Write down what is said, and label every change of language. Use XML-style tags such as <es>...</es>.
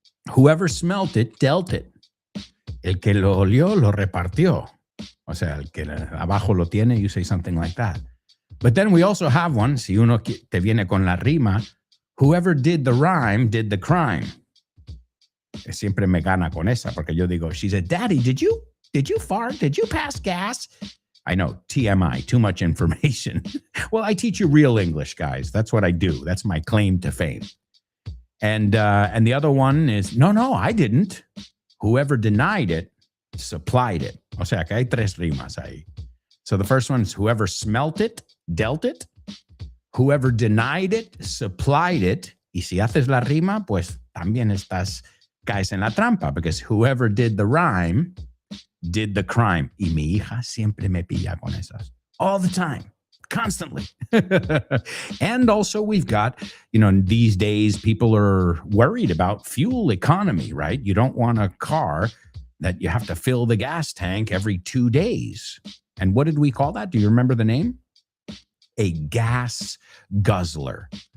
<en>Whoever smelt it, dealt it.</en> <es>El que lo olió, lo repartió. O sea, el que abajo lo tiene,</es> <en>you say something like that. But then we also have one,</en> <es>si uno te viene con la rima,</es> <en>whoever did the rhyme, did the crime.</en> <es>Siempre me gana con esa, porque yo digo,</es> <en>she said, Daddy, did you fart? Did you pass gas? I know, TMI, too much information. Well, I teach you real English, guys. That's what I do. That's my claim to fame. And the other one is, no, I didn't. Whoever denied it, supplied it.</en> <es>O sea, que hay tres rimas ahí.</es> <en>So the first one is whoever smelt it, dealt it. Whoever denied it, supplied it.</en> <es>Y si haces la rima, pues también caes en la trampa,</es> <en>because whoever did the rhyme, did the crime.</en> <es>Y mi hija siempre me pilla con esas.</es> <en>All the time. Constantly. And also we've got, these days people are worried about fuel economy, right? You don't want a car that you have to fill the gas tank every 2 days. And what did we call that? Do you remember the name? A gas guzzler.</en>